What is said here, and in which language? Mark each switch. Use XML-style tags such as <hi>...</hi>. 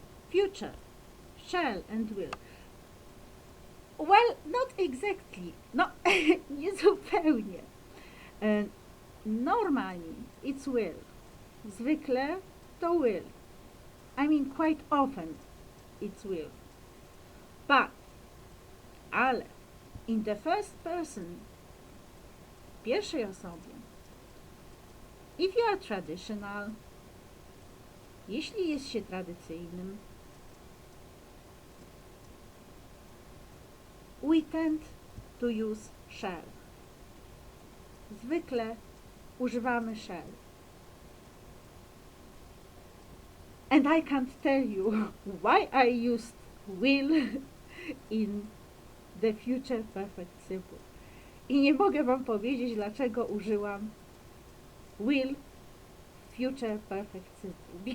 <en>Future, shall and will. Well, not exactly.</en> <pl>No, nie zupełnie.</pl> <en>Normally it's will.</en> <pl>Zwykle to will.</pl> <en>I mean quite often it's will. But, ale, in the first person,</en> <pl>pierwszej osobie,</pl> <en>if you are traditional,</en> <pl>jeśli jest się tradycyjnym,</pl> <en>we tend to use shall.</en> <pl>Zwykle używamy shall.</pl> <en>And I can't tell you why I used will in the future perfect simple.</en> <pl>I nie mogę wam powiedzieć, dlaczego użyłam will future perfect simple.</pl>